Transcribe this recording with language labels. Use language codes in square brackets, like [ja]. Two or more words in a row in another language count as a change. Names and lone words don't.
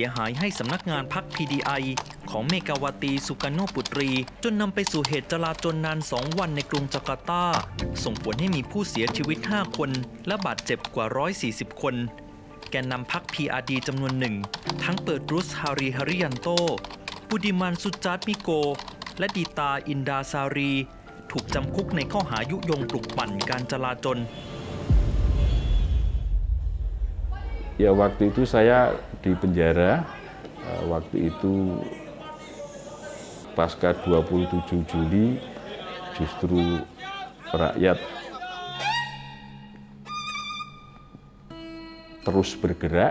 [th] หายให้สำนักงานพรรค PDI ของเมกาวาตีสุการโนปุตรีจนนำไปสู่เหตุจลาจลนาน 2 วันในกรุงจาการ์ตาส่งผลให้มีผู้เสียชีวิต 5 คนและบาดเจ็บกว่า 140 คนแกนนำพรรค PRD จำนวนหนึ่งทั้งเปิดรุสฮารีฮาริยันโตบุดิมันสุจาร์มิโกและดีตาอินดาซารีถูกจำคุกในข้อหายุยงปลุกปั่นการจลาจล [id] Ya, waktu itu saya di penjara. Waktu itu pasca 27 Juli justru rakyat terus bergerak